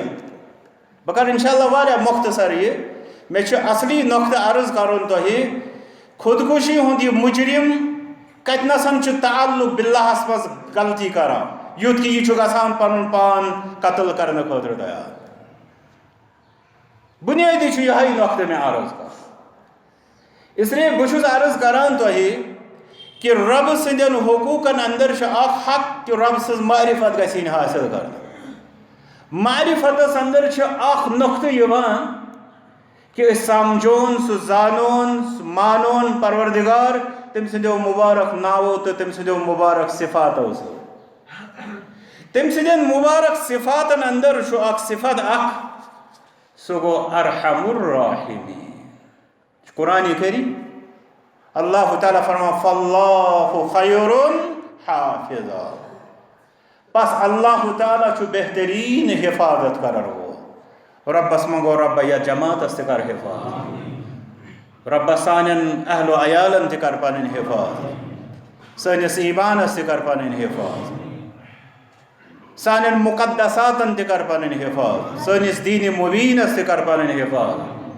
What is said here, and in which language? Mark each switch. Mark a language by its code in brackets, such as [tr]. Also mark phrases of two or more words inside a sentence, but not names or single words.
[ks] بہٕ کرٕ انشاءاللہ واریاہ مختصر یہِ. مےٚ چھُ اصلی نۄقطہٕ عرض کرُن تۄہہِ خودکشی ہُنٛد یہِ مُجرم کتنسن چھُ تعلق بِاللہس منٛز غلطی کران یُتھ کہِ یہِ چھُ گژھان پنُن پان قتل کرنہٕ خٲطرٕ تیار. بُنیٲدی چھُ یِہوٚے نۄقطہٕ مےٚ عرض کرُن. اس لیے بہٕ چھُس عرض کران تۄہہِ کہ رب سندین حقوقن اندر اکھ حق کہ رب سٕنٛز معرفت گژھِ یِنۍ حٲصِل کرنہٕ. معرفتس اندر اکھ نۄقطہٕ یِوان کہ أسۍ سمجھون سُہ زانون سُہ مانون پروردگار تٔمۍ سٕنٛدیو مُبارک ناوو تہٕ تٔمۍ سٕنٛدیو مُبارک صفاتو سۭتۍ. تٔمۍ سٕنٛدٮ۪ن مُبارک صفاتن اندر چھُ اکھ صفت اکھ، سُہ گوٚو [ar] ارحم الراحمین. [ks] قرآنِ کریم اللہ تعالیٰ فرمان [ar] فاللہ خیر حافظا. [ks] پس اللہ تعالیٰ چھُ بہترین حفاظت کرن وول. ربس منگو رب یا جماعتس تہِ کر حفاظت، ربس سانٮ۪ن اہل و عیالن تہِ کر پنٕنۍ حفاظت، سٲنِس ایمانس تہِ کر پنٕنۍ حفاظت، سانٮ۪ن مقدساتن تہِ کر پنٕنۍ حفاظت، سٲنِس دیٖنِ مبیٖنس تہِ کر پنٕنۍ حفاظت.